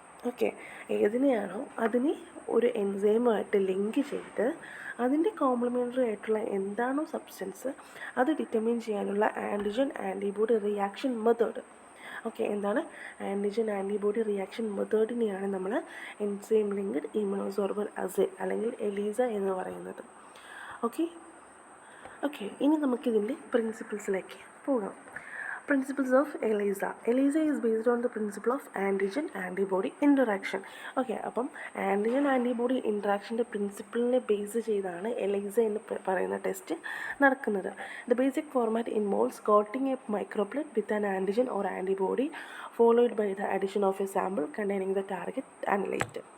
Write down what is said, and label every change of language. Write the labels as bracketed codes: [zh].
[ml] Okay, ഏതിനെയാണോ അതിനെ ഒരു എൻസൈമുമായിട്ട് link ചെയ്ത് അതിൻ്റെ കോംപ്ലിമെൻ്ററി ആയിട്ടുള്ള എന്താണോ സബ്സ്റ്റൻസ് അത് ഡിറ്റർമിൻ ചെയ്യാനുള്ള antigen antibody reaction method. Okay, എന്താണ് ആൻറ്റിജൻ ആൻറ്റിബോഡി റിയാക്ഷൻ മെത്തേഡിനെയാണ് നമ്മൾ എൻസൈം ലിങ്ക്ഡ് ഇമ്മ്യൂണോസോർബൻ അസേ അല്ലെങ്കിൽ എലൈസ എന്ന് പറയുന്നത്. ഓക്കെ, ഇനി നമുക്കിതിൻ്റെ പ്രിൻസിപ്പിൾസിലേക്ക് പോകാം. [en] Principles of ELISA. ELISA is based on the principle of antigen-antibody interaction. [ml] Okay, അപ്പം ആൻറ്റിജൻ ആൻറ്റിബോഡി ഇൻട്രാക്ഷൻ്റെ പ്രിൻസിപ്പിളിനെ ബേസ് ചെയ്താണ് എലൈസ എന്ന് പറയുന്ന ടെസ്റ്റ് നടക്കുന്നത്. [en] The basic format involves coating a microplate with an antigen or antibody followed by the addition of a sample containing the target analyte.